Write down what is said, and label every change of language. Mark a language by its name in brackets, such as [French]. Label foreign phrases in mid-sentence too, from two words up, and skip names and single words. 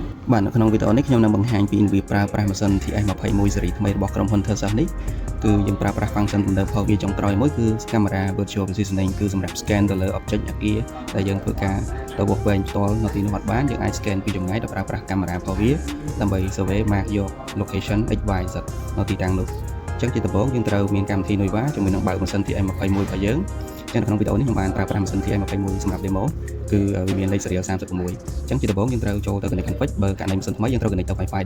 [Khmer] បាទនៅក្នុងវីដេអូនេះខ្ញុំនឹងបង្ហាញពីរបៀបប្រើប្រាស់ម៉ាស៊ីន TS21 ស៊េរីថ្មីរបស់ក្រុមហ៊ុន Thursa នេះគឺយើងប្រើប្រាស់ function ទំនើបផងវាចុងក្រោយមួយគឺ [English] camera virtual positioning [Khmer] គឺសម្រាប់ scan ទៅលើ object អាគារដែលយើងធ្វើការទៅបោះវែងផ្ទាល់នៅទីនោះអត់បានយើងអាច scan ពីចម្ងាយដោយប្រើប្រាស់ camera ផងវាដើម្បី [English] survey mark [Khmer] យក [English] location XYZ [Khmer] នៅទីតាំងនោះអញ្ចឹងជាដំបូងយើងត្រូវមានកម្មវិធី Nuiva ជាមួយនឹងបើកម៉ាស៊ីន TS21 របស់យើងចឹងនៅក្នុងវីដេអូនេះខ្ញុំបានប្រើប្រាស់ម៉ាស៊ីន TS21 សម្រាប់ demo គឺវាមានលេខ serial 36អញ្ចឹងជាដំបូងយើងត្រូវចូលទៅ [English] connect config [Khmer] បើករណីម៉ាស៊ីនថ្មីយើងត្រូវ connect ទៅ Wi-Fi